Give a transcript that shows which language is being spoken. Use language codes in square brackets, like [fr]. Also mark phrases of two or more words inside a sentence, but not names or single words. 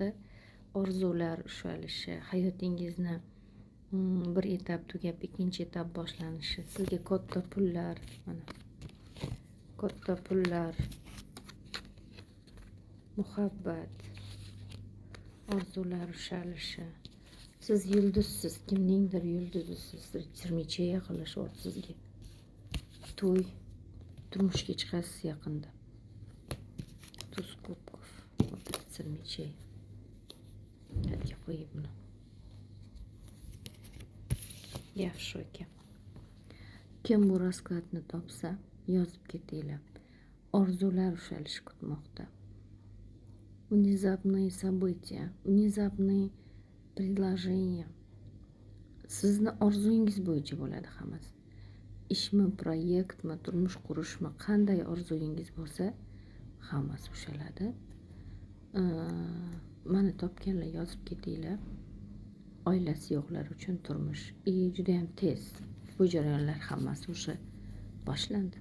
[uz] Orzular ushalishi, hayotingizni bir etap tugab ikkinchi etap boshlanishi, sizga katta pullar, mana katta pullar, muhabbat, orzular ushalishi. Siz yulduzsiz, kimningdir yulduzisiz. Ritsar yaqinlashyapti sizga. To'y, turmushga chiqasiz yaqinda. [ru] Туз кубков. Вот рыцарь мечей. [uz] Hadi qo'yib buni. Yaxshi aka. Kim bu raskladni topsa, yozib ketinglar. Orzular ushalishi kutmoqda. [ru] Внезапные события, внезапные предложения. [uz] Sizni orzungiz bo'yicha bo'ladi hammasi. Ishmi, proyektmi, turmush qurishmi, qanday orzungiz bo'lsa, hammasi ushaladi. Mana topganlar yozib ketinglar. Oilasi yo'qlar uchun turmush. Juda ham tez bu jarayonlar hammasi o'sha boshlandi.